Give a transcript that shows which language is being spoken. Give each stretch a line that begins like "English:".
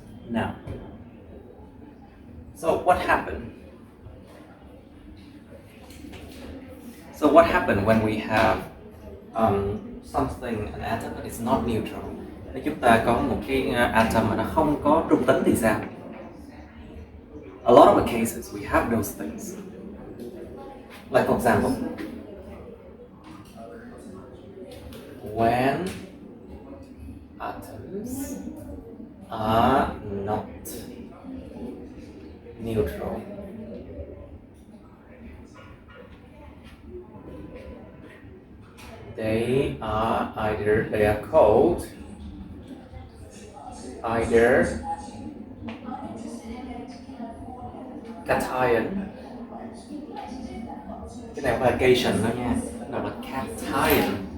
English: Now, so what happened? So what happened when we have something, an atom that is not neutral?
Vietnamese: Nếu chúng ta có một cái atom mà nó không có trung tính thì sao?
English: A lot of the cases we have those things. Like for example, when atoms are not neutral, they are called either cation.
Vietnamese: Cái này là cation đó nha, nào là cation.